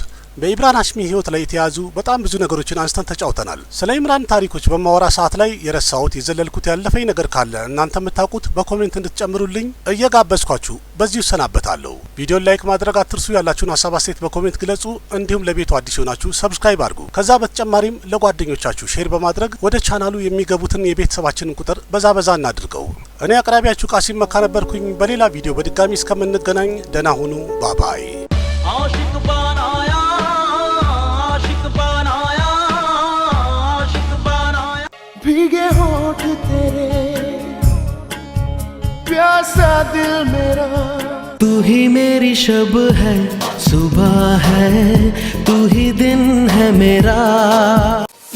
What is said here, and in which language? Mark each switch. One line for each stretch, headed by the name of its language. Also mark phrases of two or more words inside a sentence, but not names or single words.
Amharic: በኢምራን ሃሽሚ ህይወት ላይ የተያዙ በጣም ብዙ ነገሮችን አንስተን ተጫውተናል። ስለ ኢምራን ታሪኮች በማወራ ሰዓት ላይ የረሳሁት የዘለልኩት ያለፈኝ ነገር ካለ እናንተ የምታውቁት በኮሜንት እንድትጨምሩልኝ እየጋበዝኳችሁ በዚሁ ሰናበታለሁ። ቪዲዮን ላይክ ማድረግ አትርሱ። ያላችሁን ሀሳብ አስተያየት በኮሜንት ግለጹ። እንዲሁም ለቤቱ አዲስ ሆናችሁ ሰብስክራይብ አድርጉ። ከዛ በተጨማሪም ለጓደኞቻችሁ ሼር በማድረግ ወደ ቻናሉ የሚገቡትን የቤተሰባችንን ቁጥር በዛ እናድርገው። እኔ አቅራቢያችሁ ቃሲም መካ ነበርኩኝ። በሌላ ቪዲዮ በድጋሚ እስከምንገናኝ ደህና ሁኑ። ባባይ
Hindi: भीगे होठ तेरे प्यासा दिल मेरा तू ही मेरी शब है सुबह है तू ही दिन है मेरा